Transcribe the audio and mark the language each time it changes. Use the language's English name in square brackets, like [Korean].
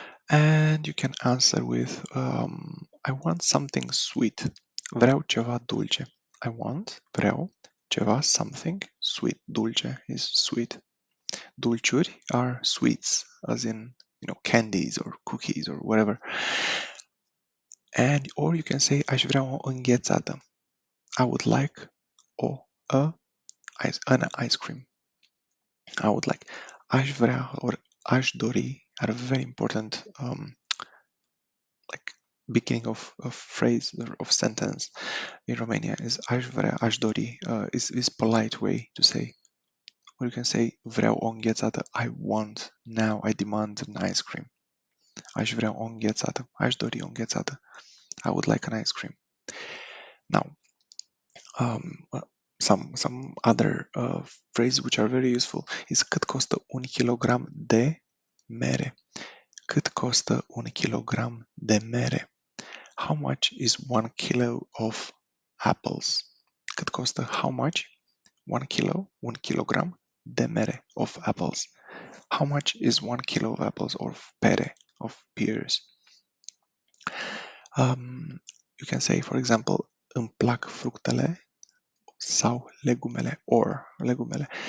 [English] And you can answer with I want something sweet. [Romanian] Vreau ceva dulce. Vreau ceva, [English] something sweet. Dulce is sweet. Dulciuri are sweets, as in, candies or cookies or whatever. Or you can say [Romanian] aș vrea o înghețată. [English] I would like an ice cream. I would like. Aș vrea or aș dori are very important like beginning of phrase or of sentence in Romania is [Romanian] aș vrea, aș dori. [English] Is polite way to say. Or you can say [Romanian] vreau o înghețată. [English] I want now. I demand an ice cream. [Romanian] Aș vrea o înghețată. Aș dori o înghețată. [English] I would like an ice cream. Now, some other phrases which are very useful is [Romanian] cât costă un kilogram de mere. Cât costă un kilogram de mere? [English] How much is 1 kilo of apples? [Romanian] Cât costă? [English] How much? 1 kilo, [Romanian] 1 kilogram de mere [English] of apples. How much is 1 kilo of apples or pere, of pears? You can say, for example, [Romanian] îmi plac fructele sau legumele [English] or legumele.